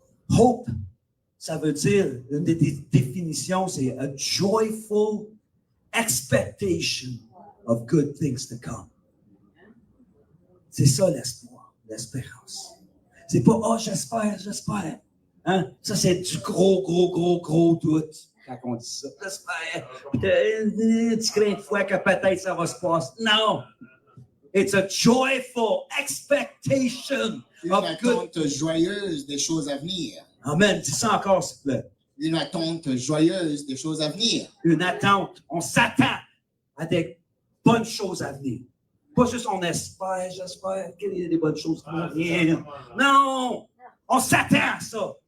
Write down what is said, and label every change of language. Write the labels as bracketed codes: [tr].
[fr] Hope, ça veut dire, une des définitions, c'est [en] a joyful expectation of good things to come. [fr] C'est ça l'espoir, l'espérance. C'est pas, oh, j'espère. Hein? Ça, c'est du gros doute quand on dit ça. J'espère. Tu crains une fois que peut-être ça va se passer. Non! [en] It's a joyful expectation of good. [fr] Une attente joyeuse des choses à venir. Amen. Dis ça encore, s'il te plaît. Une attente joyeuse des choses à venir. Une attente. On s'attend à des bonnes choses à venir. Pas juste on espère, j'espère qu'il y a des bonnes choses qui vont venir. Non! On s'attend à ça.